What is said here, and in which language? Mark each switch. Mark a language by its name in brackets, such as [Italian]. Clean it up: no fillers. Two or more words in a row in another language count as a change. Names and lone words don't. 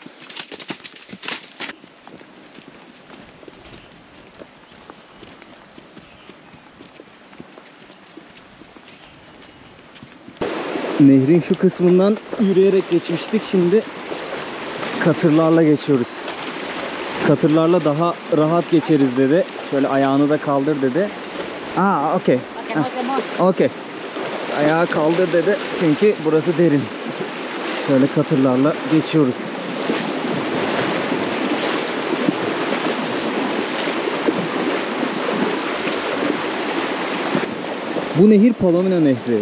[Turkish] Nehrin şu kısmından yürüyerek geçmiştik. Şimdi katırlarla geçiyoruz. Katırlarla daha rahat geçeriz dedi. Şöyle ayağını da kaldır dedi. Aa, okey. [Spanish] Para que no se moje. [Turkish] Okey. Ayağı kaldır dedi. Çünkü burası derin. Şöyle katırlarla geçiyoruz. Bu nehir Palomino Nehri.